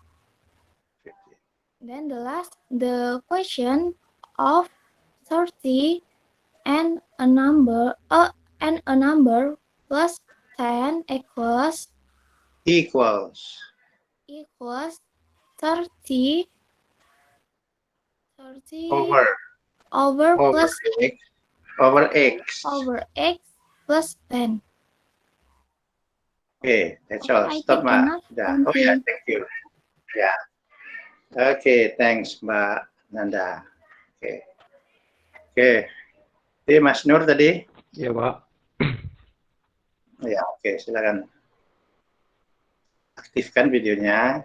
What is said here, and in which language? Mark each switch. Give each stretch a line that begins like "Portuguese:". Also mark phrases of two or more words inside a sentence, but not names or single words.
English: Then the question of 30 and a number plus 10 equals 30 over plus x plus 10. Okay, that's all. Stop,
Indonesian: Mbak. Oh ya,
English: thank you.
Indonesian: Ya. Oke, thanks Mbak Nanda. Oke. Jadi Mas Nur tadi? Iya, Pak. Ya, oke, silakan. Aktifkan videonya.